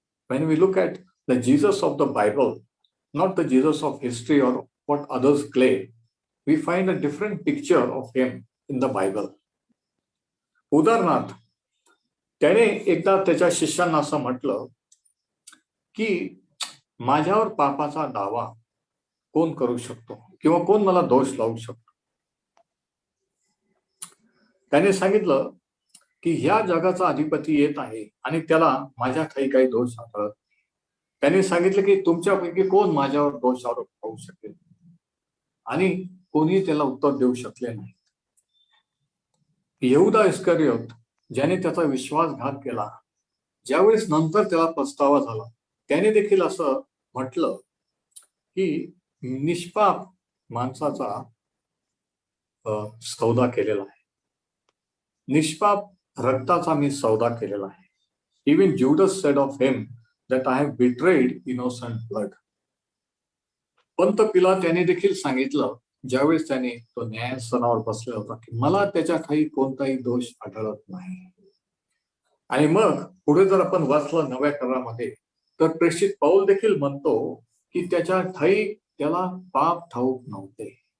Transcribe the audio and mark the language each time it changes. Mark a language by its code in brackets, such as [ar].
[en] When we look at the Jesus of the Bible, not the Jesus of history or what others claim, we find a different picture of him in the Bible. [mr] उदाहरणार्थ, त्याने एकदा त्याच्या शिष्यांना असं म्हटलं की माझ्यावर पापाचा दावा कोण करू शकतो किंवा कोण मला दोष लावू शकतो. त्याने सांगितलं की ह्या जगाचा अधिपती येत आहे आणि त्याला माझ्या काही दोष आढळत. त्याने सांगितलं की तुमच्यापैकी कोण माझ्यावर दोष आरोप होऊ शकेल, आणि कोणी त्याला उत्तर देऊ शकले नाही. यहूदा इस्करियोत, ज्याने त्याचा विश्वासघात केला, ज्यावेळेस नंतर त्याला पस्तावा झाला, त्याने देखील असं म्हटलं की निष्पाप माणसाचा सौदा केलेला आहे, निष्पाप रक्ताचा मी सौदा केलेला आहे. [en] Even Judas said of him that I have betrayed innocent blood. [mr] Pant पिलात त्याने देखील सांगितलं, ज्यावेळेस त्याने तो न्यायासनावर बसलेला होता, की मला त्याच्या ठायी कोणताही दोष आढळत नाही. आणि मग पुढे जर आपण वाचलं नव्या करारामध्ये, तर प्रेषित पौल देखील म्हणतो की त्याच्या ठायी त्याला पाप ठाऊक नव्हते.